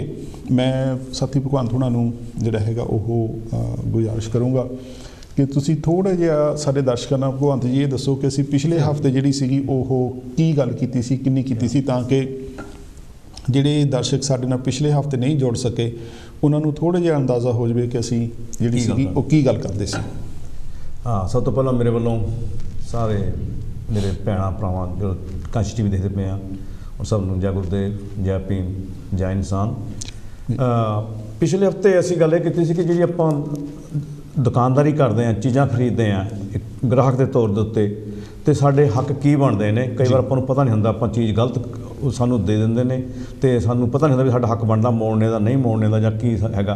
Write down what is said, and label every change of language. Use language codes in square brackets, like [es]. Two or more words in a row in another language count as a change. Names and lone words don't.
[pa] ਮੈਂ ਸਾਥੀ ਭਗਵੰਤ ਹੋਣਾ ਨੂੰ ਜਿਹੜਾ ਹੈਗਾ ਉਹ ਗੁਜ਼ਾਰਿਸ਼ ਕਰੂੰਗਾ ਕਿ ਤੁਸੀਂ ਥੋੜ੍ਹਾ ਜਿਹਾ ਸਾਡੇ ਦਰਸ਼ਕਾਂ ਨਾਲ ਭਗਵੰਤ ਜੀ ਇਹ ਦੱਸੋ ਕਿ ਅਸੀਂ ਪਿਛਲੇ ਹਫ਼ਤੇ ਜਿਹੜੀ ਸੀਗੀ ਉਹ ਕੀ ਗੱਲ ਕੀਤੀ ਸੀ, ਕਿੰਨੀ ਕੀਤੀ ਸੀ, ਤਾਂ ਕਿ ਜਿਹੜੇ ਦਰਸ਼ਕ ਸਾਡੇ ਨਾਲ ਪਿਛਲੇ ਹਫ਼ਤੇ ਨਹੀਂ ਜੁੜ ਸਕੇ ਉਹਨਾਂ ਨੂੰ ਥੋੜ੍ਹਾ ਜਿਹਾ ਅੰਦਾਜ਼ਾ ਹੋ ਜਾਵੇ ਕਿ ਅਸੀਂ ਜਿਹੜੀ ਸੀਗੀ ਉਹ ਕੀ ਗੱਲ ਕਰਦੇ ਸੀ। ਹਾਂ, ਸਭ ਤੋਂ ਪਹਿਲਾਂ ਮੇਰੇ ਵੱਲੋਂ ਸਾਰੇ ਮੇਰੇ ਭੈਣਾਂ ਭਰਾਵਾਂ ਜੋ ਕਾਂਸ਼ੀ ਟੀਵੀ ਦੇਖਦੇ ਪਏ ਆ ਔਰ ਸਭ ਨੂੰ ਜੈ ਗੁਰੂਦੇਵ, ਜੈ ਭੀਮ, ਜੈ ਇਨਸਾਨ। ਪਿਛਲੇ ਹਫ਼ਤੇ ਅਸੀਂ ਗੱਲ ਇਹ ਕੀਤੀ ਸੀ ਕਿ ਜਿਹੜੀ ਆਪਾਂ ਦੁਕਾਨਦਾਰੀ ਕਰਦੇ ਆ, ਚੀਜ਼ਾਂ [hi] खरीदते हैं एक ग्राहक के तौर [pa] ਦੇ ਉੱਤੇ ਤੇ ਸਾਡੇ ਹੱਕ ਕੀ ਬਣਦੇ ਨੇ। ਕਈ ਬਾਰ ਆਪਾਂ ਨੂੰ ਪਤਾ ਨਹੀਂ ਹੁੰਦਾ, ਆਪਾਂ ਚੀਜ਼ ਗਲਤ ਸਾਨੂੰ ਦੇ ਦਿੰਦੇ ਨੇ ਤੇ ਸਾਨੂੰ ਪਤਾ ਨਹੀਂ ਹੁੰਦਾ ਭੀ ਸਾਡਾ ਹੱਕ ਬਣਦਾ ਮੋੜਨੇ ਦਾ ਨਹੀਂ ਮੋੜਨੇ ਦਾ ਜਾਂ ਕੀ ਹੈਗਾ।